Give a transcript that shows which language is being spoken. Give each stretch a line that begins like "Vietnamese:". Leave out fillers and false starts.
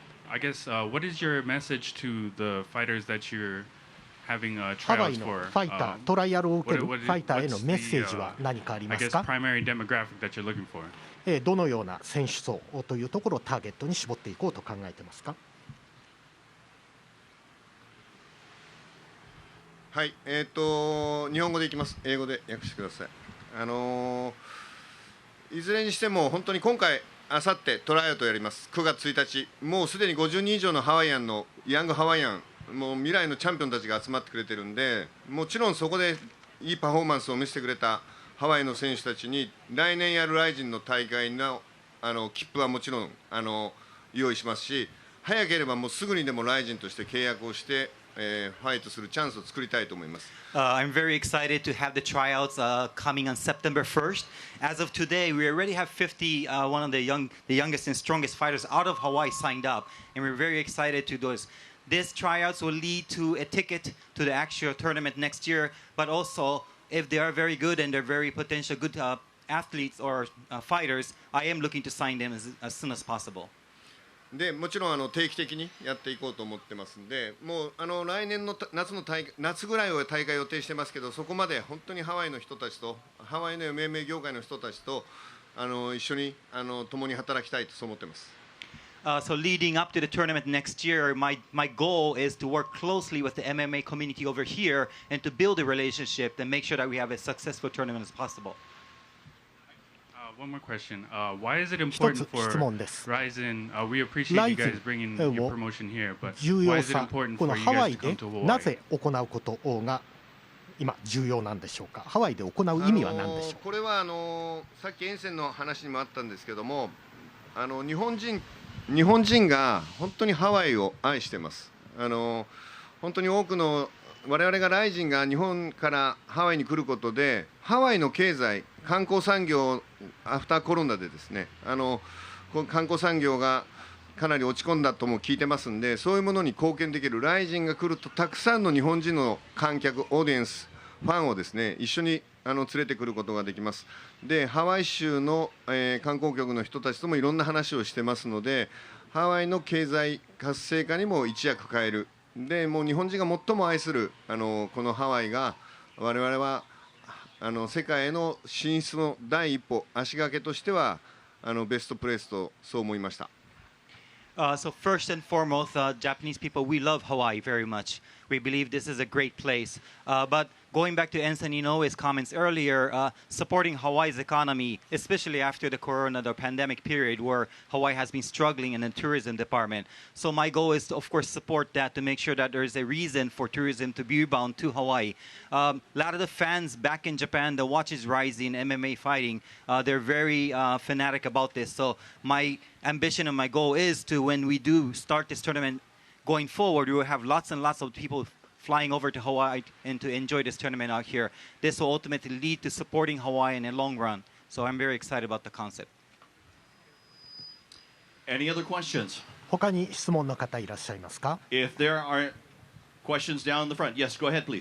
English: I guess what is your message to the fighters that you're having tryouts for?
Japanese: ハワイのファイター、トライアルを受けるファイターへのメッセージは何かありますか。
English: primary demographic that you're looking for?
Japanese: どのような選手層というところをターゲットに絞っていこうと考えてますか。はい、日本語でいきます。英語で訳してください。いずれにしても本当に今回あさってトライアウトやります。9月1日、もうすでに50人以上のハワイアンのヤングハワイアン、もう未来のチャンピオンたちが集まってくれてるんで、もちろんそこでいいパフォーマンスを見せてくれたハワイの選手たちに来年やるRIZINの大会の切符はもちろん用意しますし、早ければもうすぐにでもRIZINとして契約をしてファイトするチャンスを作りたいと思います。
English: I'm very excited to have the tryouts coming on September 1st. As of today, we already have 50, one of the youngest and strongest fighters out of Hawaii signed up, and we're very excited to do this. These tryouts will lead to a ticket to the actual tournament next year, but also if they are very good and they're very potential good athletes or fighters, I am looking to sign them as soon as possible.
Japanese: でもちろん定期的にやっていこうと思ってますんで、もう来年の夏ぐらいを大会予定してますけど、そこまで本当にハワイの人たちとハワイの MMA 業界の人たちと一緒に共に働きたいとそう思ってます。
English: So leading up to the tournament next year, my goal is to work closely with the MMA community over here and to build a relationship and make sure that we have a successful tournament as possible. One more question. Why is it important for RIZIN? We appreciate you guys bringing your promotion here, but why is it important for you guys to come to Hawaii?
Japanese: なぜ行うことが今重要なんでしょうか。ハワイで行う意味は何でしょうか。これはさっき沿線の話にもあったんですけども、日本人が本当にハワイを愛してます。本当に多くの我々がRIZINが日本からハワイに来ることで、ハワイの経済、観光産業アフターコロナでですね、観光産業がかなり落ち込んだとも聞いてますんで、そういうものに貢献できるRIZINが来ると、たくさんの日本人の観客、オーディエンス、ファンをですね一緒に連れてくることができます。で、ハワイ州の、観光局の人たちともいろんな話をしてますので、ハワイの経済活性化にも一役買える。で、もう日本人が最も愛するこのハワイが、我々は世界への進出の第一歩、足掛けとしてはベストプレイスとそう思いました。
English: So first and foremost, Japanese people, we love Hawaii very much. We believe this is a great place. But going back to Ensign Inoue comments earlier, supporting Hawaii's economy, especially after the the pandemic period where Hawaii has been struggling in the tourism department. So my goal is to, of course, support that to make sure that there is a reason for tourism to be rebound to Hawaii. A lot of the fans back in Japan that watches RIZIN MMA fighting, they're very fanatic about this. So my ambition and my goal is to, when we do start this tournament going forward, we will have lots and lots of people flying over to Hawaii and to enjoy this tournament out here. This will ultimately lead to supporting Hawaii in the long run. So I'm very excited about the concept. Any other questions?
Japanese: 他に質問の方いらっしゃいますか？
English: If there are questions down the front, yes, go ahead, please.